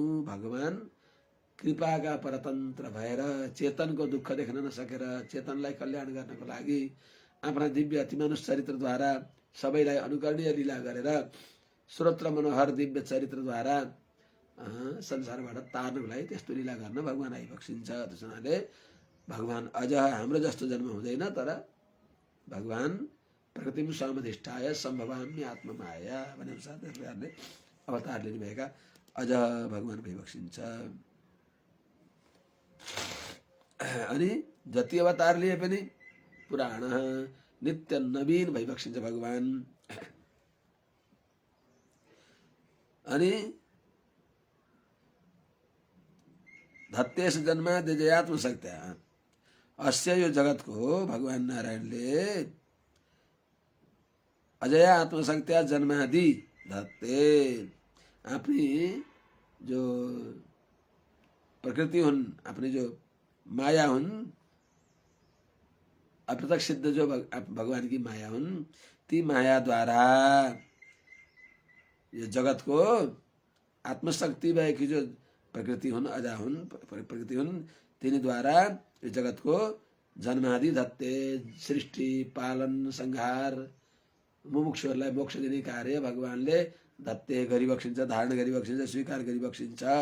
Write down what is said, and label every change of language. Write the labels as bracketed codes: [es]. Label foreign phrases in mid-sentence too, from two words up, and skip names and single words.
[ne] भगवान कृपाका परतन्त्र भएर चेतनको दुःख देख्न नसकेर चेतनलाई कल्याण गर्नको लागि आफ्ना दिव्य अतिमानुष चरित्रद्वारा सबैलाई अनुकरणीय लीला गरेर श्रोत्र मनोहर दिव्य चरित्रद्वारा संसारबाट तार्नको लागि त्यस्तो लीला गर्न भगवान आइबक्सिन्छ। त्यस हुनाले भगवान अझ हाम्रो जस्तो जन्म हुँदैन, तर भगवान [sa] प्रकृतिम स्वामधिष्ठाय सम्भवाम्य आत्ममाया [ne] भने अनुसार त्यस प्रकारले अवतार लिनुभएका अझ भगवान भइबक्सिन्छ। अनि जति अवतार लिए पनि पुराण नित्य नवीन भइबक्सिन्छ भगवान। अनि [sa] धत्तेश जन्माद्यजयात्म शक्त्या अस्य [ne] यो जगतको भगवान नारायणले [sa] अजया आत्मशक्त्या जन्मादि धत्ते [ne] आफ्नी जो प्रकृति हुन्, अपनी जो माया हुन्, अप्रत्यक्ष सिद्ध जो भगवान की माया हुन्, ती माया द्वारा यो जगत को आत्मशक्ति भएकी जो प्रकृति हुन्, अजा हुन्, प्रकृति हुन्, तिनी द्वारा यो जगत को जन्मादि धत्ते सृष्टि पालन संहार मुमुक्षुहरूलाई मोक्ष दिने कार्य भगवानले धत्ते गरिबक्सिन्छ, धारण गरिबक्सिन्छ, स्वीकार गरिबक्सिन्छ।